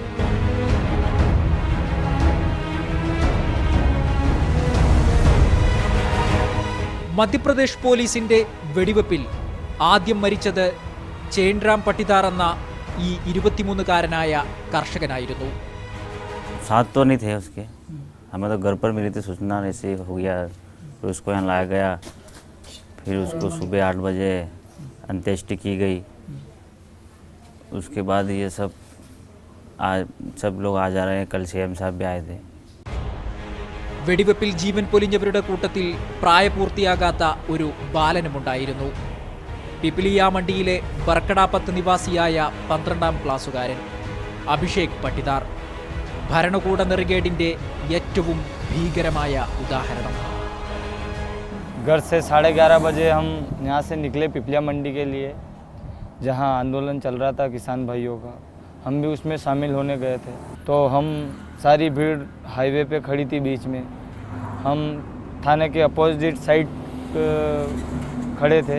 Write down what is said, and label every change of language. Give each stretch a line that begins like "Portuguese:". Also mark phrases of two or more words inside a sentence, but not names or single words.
Malayalam: മധ്യപ്രദേശ് പോലീസിന്റെ വെടിവെപ്പിൽ ആദ്യം മരിച്ചത് ചെയിൻറാം പട്ടിദാർ എന്ന ഈ 23-കാരനായ കർഷകനായിരുന്നു.
Hindi: साथ तो नहीं थे उसके, हमें तो घर पर मिली थी सूचना, ऐसे हो गया तो उसको यहाँ लाया गया। फिर उसको सुबह 8 बजे अंत्येष्टि की गई। उसके बाद ये सब सब लोग आ जा रहे हैं। कल CM साहब भी आए थे।
Malayalam: വെടിവെപ്പിൽ ജീവൻ പൊലിഞ്ഞവരുടെ കൂട്ടത്തിൽ പ്രായപൂർത്തിയാകാത്ത ഒരു ബാലനുമുണ്ടായിരുന്നു. പിപ്പിലിയാമണ്ടിയിലെ ബർക്കടാപ്പത്ത് നിവാസിയായ 12ാം ക്ലാസ്സുകാരൻ അഭിഷേക് പട്ടിദാർ. ഭരണകൂട നെറുകേടിന്റെ ഏറ്റവും ഭീകരമായ ഉദാഹരണം.
Hindi: घर से 11:30 बजे हम यहाँ से निकले पिपलिया मंडी के लिए, जहाँ आंदोलन चल रहा था किसान भाइयों का। हम भी उसमें शामिल होने गए थे। तो हम सारी भीड़ हाईवे पे खड़ी थी बीच में। हम थाने के
English: opposite side
Hindi: खड़े थे।